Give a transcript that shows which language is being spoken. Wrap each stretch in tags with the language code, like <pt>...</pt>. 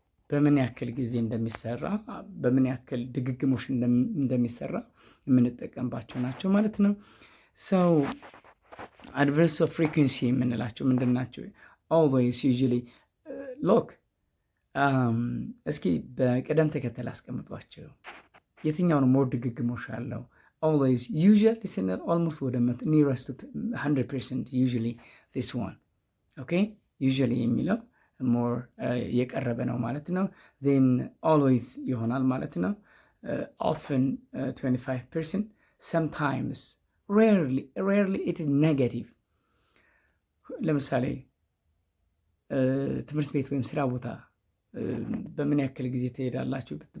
<am>በምን ያክል ጊዜ እንደሚሰራ፣ በምን ያክል ድግግሞሽ እንደሚሰራ የምንጠቀምባቸው ናቸው ማለት ነው። ሰው አድቨርብስ ኦፍ ፍሪኩዌንሲ የምንላቸው ምንድን ናቸው? always, usually, look, እስኪ በቅደም ተከተል አስቀምጧቸው። የትኛው ነው ሞር ድግግሞሽ አለው?</am> <en>always, usually ስንል almost ወደ nearest to 100%, usually this one. okay, usually</en> <am>የሚለው ሞር የቀረበ ነው ማለት ነው።</am> <en>ዜን always</en> <am>ይሆናል ማለት ነው።</am> <en>often 25%, sometimes, rarely it is negative.</en> <am>ለምሳሌ ትምህርት ቤት ወይም ስራ ቦታ በምን ያክል ጊዜ ትሄዳላችሁ?</am>